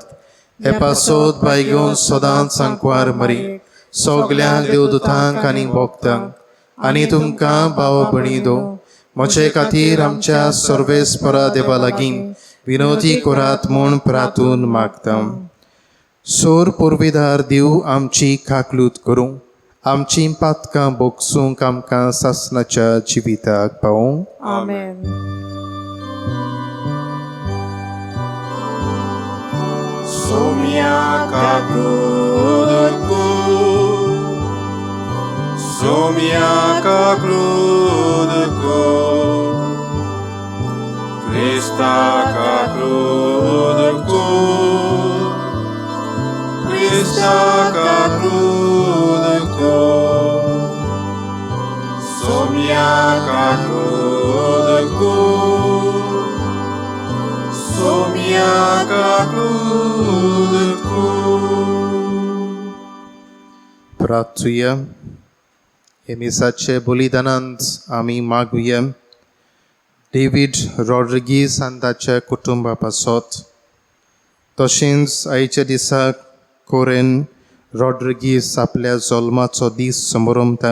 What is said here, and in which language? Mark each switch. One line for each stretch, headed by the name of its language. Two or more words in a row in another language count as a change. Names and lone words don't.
Konkani: हे पासत बाय घेवन सदांच सांकवार मरी सगळ्यांक देवदूतांक आनी भक्तांक आनी तुमकां भाव भयणीनो म्हजे खातीर आमच्या सर्वेस्परा देवा लागीं विनोदी करात म्हूण प्रार्थून मागता. सोर पुर्विदार देव आमची खाकलूत करूं, आमची पातकां बोगसूंक आमकां सासणाच्या जिविताक पावूं. आमेन. Somia kakludku, somia kakludku, Krista kakludku, Krista kakludku, somia kakludku, somia kakludku. प्रार्थुया. हे मिसाचे बलिदानांत आमी मागुया डेव्हिड रॉड्रिगीस आनी ताच्या कुटुंबा पासत, तशेंच आयच्या दिसाक कोरेन रॉड्रिगीस आपल्या जल्माचो दीस समारंभता.